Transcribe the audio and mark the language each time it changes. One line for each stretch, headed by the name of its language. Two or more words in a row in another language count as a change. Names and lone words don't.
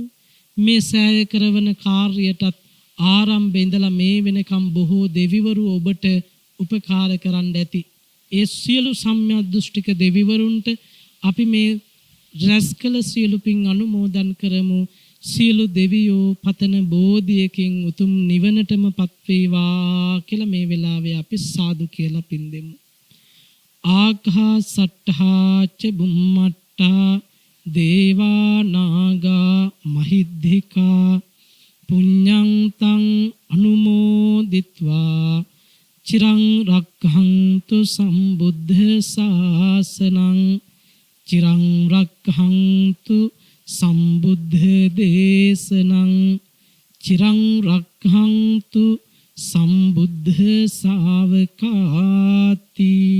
Sinhala: මේ සෑය කරවන කාර්යයටත් ආරම්භයේ ඉඳලා මේ වෙනකම් බොහෝ දෙවිවරු ඔබට උපකාර කරන්න ඇති. ඒ සියලු සම්‍යක් දෘෂ්ටික දෙවිවරුන්ට අපි මේ රැස් කළ සියලු පින් අනුමෝදන් කරමු. සියලු දෙවියෝ පතන බෝධියකින් උතුම් නිවනටමපත් වේවා කියලා මේ වෙලාවේ අපි සාදු කියලා පින් දෙමු.
Pali: ආඝා සට්ඨා ච බුම්මට්ටා දේවා නාග මහිද්దికා පුඤ්ඤං තං අනුමෝදිත්වා චිරං රක්ඛන්තු සම්බුද්ධ ශාසනං චිරං රක්ඛන්තු සම්බුද්ධ දේශනං චිරං රක්ඛන්තු සම්බුද්ධ ශාවකාති.